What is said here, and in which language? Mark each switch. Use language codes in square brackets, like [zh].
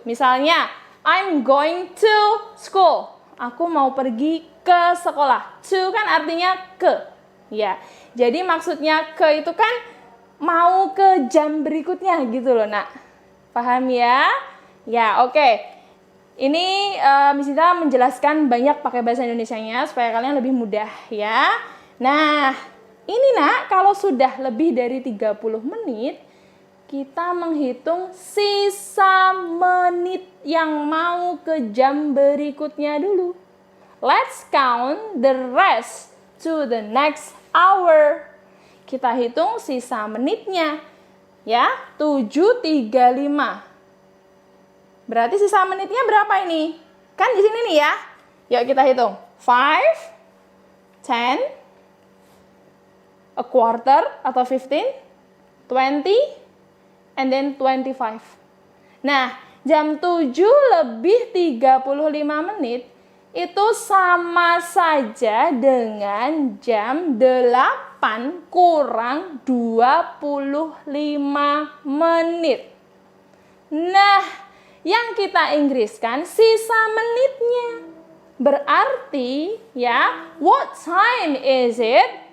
[id] Misalnya, [en] I'm going to school. [id] Aku mau pergi ke sekolah. To kan artinya ke, ya. Jadi maksudnya ke itu kan mau ke jam berikutnya gitu loh, nak. Paham ya? Ya, oke. Ini Miss Dita menjelaskan banyak pakai bahasa Indonesianya supaya kalian lebih mudah ya. Nah, ini nak, kalau sudah lebih dari 30 menit, kita menghitung sisa menit yang mau ke jam berikutnya dulu. [en] Let's count the rest to the next hour. [id] Kita hitung sisa menitnya. Ya, 7:35. Berarti sisa menitnya berapa ini? Kan di sini nih ya. Yuk kita hitung. 5, 10, [en] a quarter [id] atau 15, 20, [en] and then [id] 25. Nah, jam 7:35 menit itu sama saja dengan jam 8 kurang 25 menit. Nah, yang kita Inggriskan sisa menitnya. Berarti ya, [en] what time is it?